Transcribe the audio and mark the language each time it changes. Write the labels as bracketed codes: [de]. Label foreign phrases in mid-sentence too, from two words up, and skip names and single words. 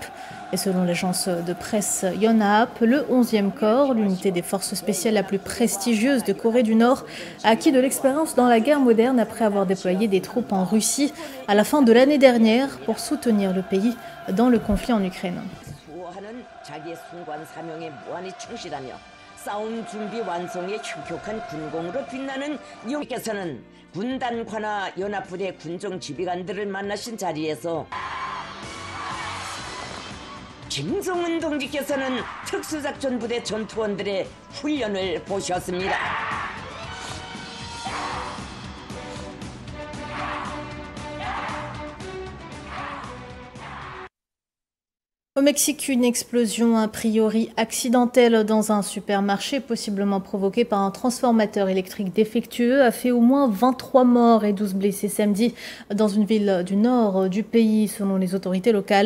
[fr] Et selon l'agence de presse Yonhap, le 11e corps, l'unité des forces spéciales la plus prestigieuse de Corée du Nord, a acquis de l'expérience dans la guerre moderne après avoir déployé des troupes en Russie à la fin de l'année dernière pour soutenir le pays dans le conflit en Ukraine. [ko] 싸움 준비 완성의 혁혁한 군공으로 빛나는 이용께서는 군단 관하 연합부대 군정 지휘관들을 만나신 자리에서 김성은 동지께서는 특수작전부대 전투원들의 훈련을 보셨습니다. [fr] Au Mexique, une explosion a priori accidentelle dans un supermarché, possiblement provoquée par un transformateur électrique défectueux, a fait au moins 23 morts et 12 blessés samedi dans une ville du nord du pays, selon les autorités locales.